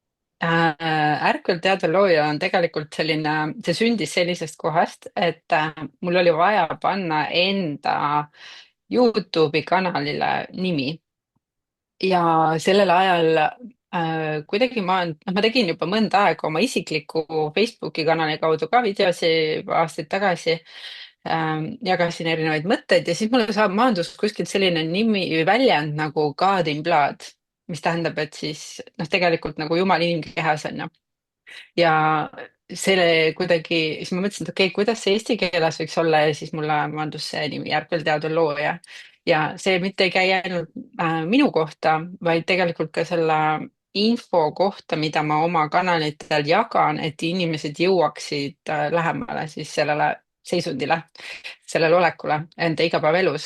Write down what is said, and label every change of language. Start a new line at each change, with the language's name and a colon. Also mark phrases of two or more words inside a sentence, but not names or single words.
Estonian: Ärkvel teadvel looja on tegelikult selline, see sündis sellisest kohast, et mul oli vaja panna enda Youtube'i kanalile nimi ja sellel ajal kuidagi ma tegin juba mõnda aega oma isikliku Facebooki kanali kaudu ka videosi juba aastaid tagasi. Jagasin erinevaid mõtteid ja siis mulle maandus kuskilt selline nimi või väljend nagu
English: God in blood,
Estonian: mis tähendab, et siis noh, tegelikult nagu Jumal inimkehas on ju. Ja selle kuidagi, siis ma mõtlesin, et okei, kuidas see eesti keeles võiks olla ja siis mulle maandus see nimi Ärkvel teadvel looja. Ja see mitte ei käi ainult minu kohta, vaid tegelikult ka selle info kohta, mida ma oma kanalitel jagan, et inimesed jõuaksid lähemale siis sellele seisundile, sellele olekule enda igapäevaelus.